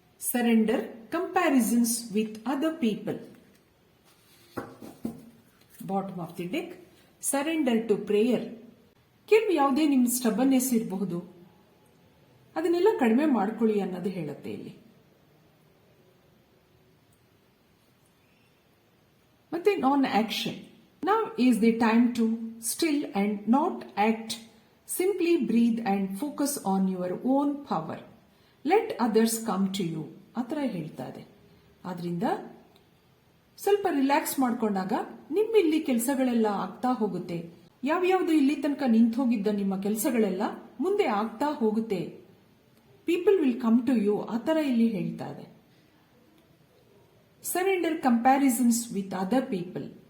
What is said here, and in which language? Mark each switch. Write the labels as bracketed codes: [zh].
[en] Surrender comparisons with other people. Bottom of the deck, surrender to prayer. [kn] ಕೆಲವು ಯಾವುದೇ ನಿಮ್ಮ ಸ್ಟಬನ್ನೆಸ್ ಇರಬಹುದು, ಅದನ್ನೆಲ್ಲ ಕಡಿಮೆ ಮಾಡ್ಕೊಳ್ಳಿ ಅನ್ನೋದು ಹೇಳುತ್ತೆ ಇಲ್ಲಿ. [en] ಮತ್ತೆ non action, now is the time to still and not act. Simply breathe and focus on your own power. Let others come to you. [kn] ಆ ಥರ ಹೇಳ್ತಾ ಇದೆ. ಆದ್ರಿಂದ ಸ್ವಲ್ಪ ರಿಲ್ಯಾಕ್ಸ್ ಮಾಡ್ಕೊಂಡಾಗ ನಿಮ್ಮಿಲ್ಲಿ ಕೆಲಸಗಳೆಲ್ಲ ಆಗ್ತಾ ಹೋಗುತ್ತೆ. ಯಾವ್ಯಾವ್ದು ಇಲ್ಲಿ ತನಕ ನಿಂತು ಹೋಗಿದ್ದ ನಿಮ್ಮ ಕೆಲಸಗಳೆಲ್ಲ ಮುಂದೆ ಆಗ್ತಾ ಹೋಗುತ್ತೆ. [en] people will come to you, [kn] ಆ ತರ ಇಲ್ಲಿ ಹೇಳ್ತಾ ಇದೆ. [en] Surrender comparisons with other people.